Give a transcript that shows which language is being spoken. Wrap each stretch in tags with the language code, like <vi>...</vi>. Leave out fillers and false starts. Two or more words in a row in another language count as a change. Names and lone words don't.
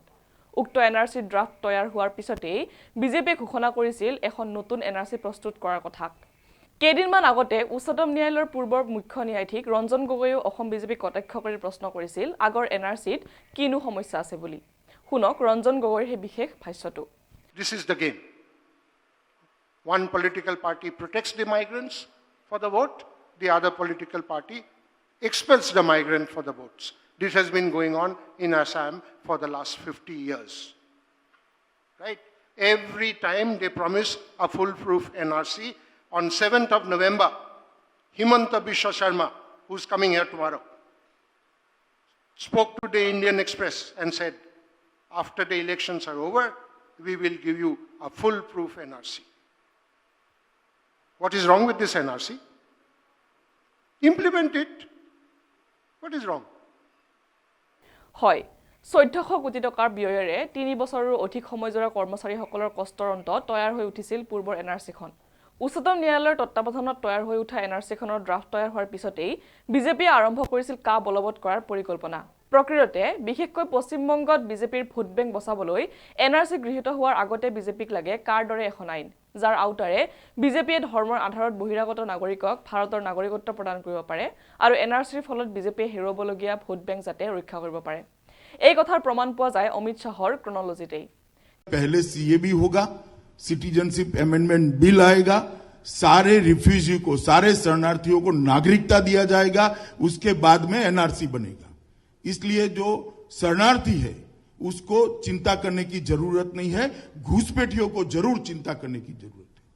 <as>উক্ত এনআৰচিৰ ড্ৰাফ্ট তৈয়াৰ হোৱাৰ পিছতেই বিজেপিয়ে ঘোষণা কৰিছিল এখন নতুন এনআৰচি প্ৰস্তুত কৰাৰ কথা। কেইদিনমান আগতে উচ্চতম ন্যায়ালয়ৰ পূৰ্বৰ মুখ্য ন্যায়াধীশ ৰঞ্জন গগৈয়েও অসম বিজেপিক কটাক্ষ কৰি প্ৰশ্ন কৰিছিল আগৰ এনআৰচিত কিনো সমস্যা আছে বুলি। শুনক ৰঞ্জন গগৈৰ সেই বিশেষ ভাষ্যটো।</as> <en>This is the game. One political party protects the migrants for the vote, the other political party expels the migrant for the votes. This has been going on in Assam for the last 50 years. Right? Every time they promise a foolproof NRC. On 7th of November, Himanta Biswa Sharma, who's coming here tomorrow, spoke to the Indian Express and said, after the elections are over, we will give you a foolproof NRC. What is wrong with this NRC? Implement it. What is wrong?</en> <as>হয়, 1400 কোটি টকাৰ ব্যয়েৰে 3 বছৰৰ অধিক সময়জোৰা কৰ্মচাৰীসকলৰ কষ্টৰ অন্তত তৈয়াৰ হৈ উঠিছিল পূৰ্বৰ এনআৰচিখন। উচ্চতম ন্যায়ালয়ৰ তত্বাৱধানত তৈয়াৰ হৈ উঠা এনআৰচিখনৰ ড্ৰাফ্ট তৈয়াৰ হোৱাৰ পিছতেই বিজেপিয়ে আৰম্ভ কৰিছিল কা বলবৎ কৰাৰ পৰিকল্পনা। প্ৰকৃততে বিশেষকৈ পশ্চিমবংগত বিজেপিৰ ভোট বেংক বচাবলৈ এনআৰচি গৃহীত হোৱাৰ আগতে বিজেপিক লাগে কাৰ দৰে এখন আইন, যাৰ আওতাৰে বিজেপিয়ে ধৰ্মৰ আধাৰত বহিৰাগত নাগৰিকক ভাৰতৰ নাগৰিকত্ব প্ৰদান কৰিব পাৰে আৰু এনআৰচিৰ ফলত বিজেপিয়ে হেৰুৱাবলগীয়া ভোট বেংক যাতে ৰক্ষা কৰিব পাৰে। এই কথাৰ প্ৰমাণ পোৱা যায় অমিত শাহৰ ক্ৰনলজিতেই।</as> <hi>पहले सीएबी होगा, सिटीजनशिप अमेंडमेंट बिल आएगा, सारे रिफ्यूजी को, सारे शरणार्थियों को नागरिकता दिया जाएगा, उसके बाद में एनआरसी बनेगा। इसलिए जो शरणार्थी है उसको चिंता करने की जरूरत नहीं है, घुसपैठियों को जरूर चिंता करने की जरूरत है।</hi>